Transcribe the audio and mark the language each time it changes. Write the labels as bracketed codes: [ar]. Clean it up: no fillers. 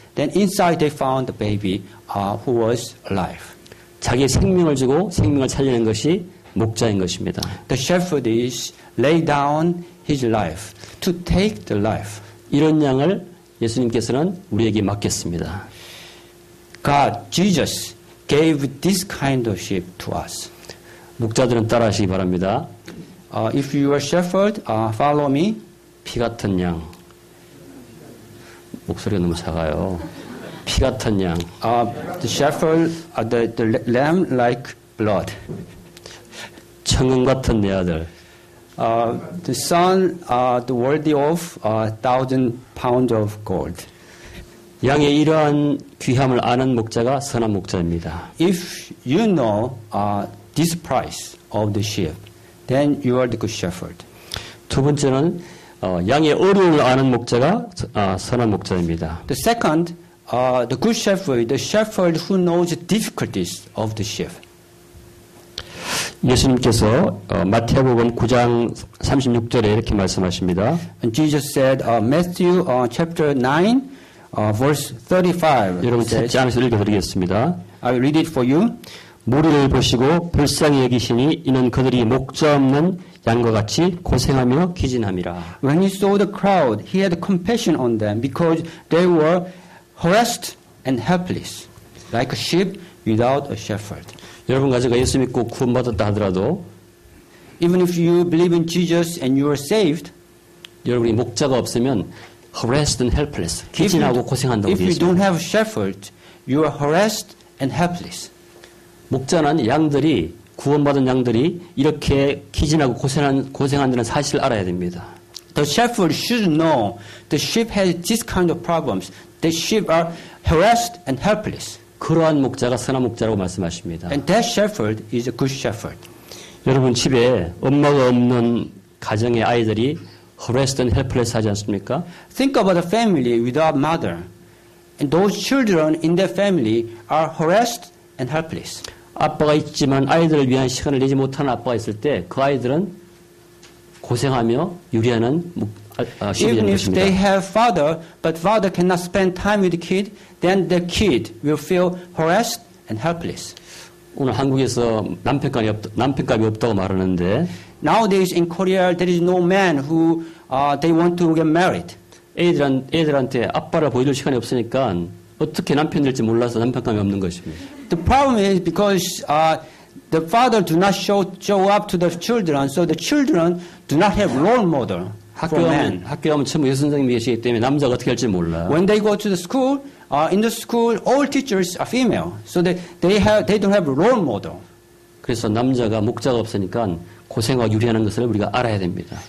[en] Then inside they found the baby who was alive. [ko] 자기의 생명을 주고 생명을 살리는 것이 목자인 것입니다. [en] The shepherd is lay down his life to take the life. [ko] 이런 양을 예수님께서는 우리에게 맡겼습니다. [en] God, Jesus, gave this kind of sheep to us. [ko] 목자들은 따라하시기 바랍니다. [en] If you are shepherd, follow me. [ko] 피 같은 양. 목소리가 너무 작아요. 피 같은 양. [en] The shepherd, the lamb like blood. [ko] 천금 같은 내 아들. [en] The son, the worthy of 1,000 pounds of gold. [ko] 양의 이러한 귀함을 아는 목자가 선한 목자입니다. [en] If you know this price of the sheep, then you are the good shepherd. [ko] 두 번째는 양의 어려움을 아는 목자가 선한 목자입니다. [en] The second, the good shepherd, the shepherd who knows the difficulties of the sheep. [ko] 예수님께서 마태복음 9장 36절에 이렇게 말씀하십니다. [en] And Jesus said, Matthew chapter 9, verse 35. [ko] 여러분 [en] says, [ko] 찾지 않아서 읽어드리겠습니다. [en] I read it for you. [ko] 무리를 보시고 불쌍히 여기시니 이는 그들이 목자 없는 양과 같이 고생하며 기진함이라. [en] When he saw the crowd, he had compassion on them because they were harassed and helpless, like a sheep without a shepherd. [ko] 여러분 가지고 예수 믿고 구원받았다 하더라도 [en] Even if you believe in Jesus and you are saved, [ko] 여러분이 목자가 없으면 [en] harassed and helpless, [ko] 기진하고 고생한다고 [en] if you [ko] 되어 [en] don't [ko] 있습니다. [en] have a shepherd, you are harassed and helpless. [ko] 목자는 양들이 구원받은 양들이 이렇게 기진하고 고생한다는 사실을 알아야 됩니다. [en] The shepherd should know the sheep has this kind of problems. The sheep are harassed and helpless. [ko] 그러한 목자가 선한 목자라고 말씀하십니다. [en] And that shepherd is a good shepherd. [ko] 여러분 집에 엄마가 없는 가정의 아이들이 [en] harassed and helpless [ko] 하지 않습니까? [en] Think about a family without mother. And those children in that family are harassed and helpless. [ko] 아빠가 있지만 아이들을 위한 시간을 내지 못하는 아빠가 있을 때 그 아이들은 고생하며 유리하는 시간이 [en] Even [ko] 되는 [en] if they [ko] 것입니다. [en] have father, but father cannot spend time with the kid, then the kid will feel harassed and helpless. [ko] 오늘 한국에서 남편감이 없다고 말하는데 [en] Nowadays in Korea, there is no man who they want to get married. [ko] 애들한테 아빠를 보여줄 시간이 없으니까 어떻게 남편 될지 몰라서 남편감이 없는 것입니다. [en] The problem is because the father do not show up to the children, so the children do not have role model for men. [ko] 학교 가면 전부 여성 선생님이 계시기 때문에 남자가 어떻게 할지 몰라요. [en] When they go to the school, in the school, all teachers are female, so they don't have a role model. [ko] 그래서 남자가 목자가 없으니까 고생하고 유리하는 것을 우리가 알아야 됩니다.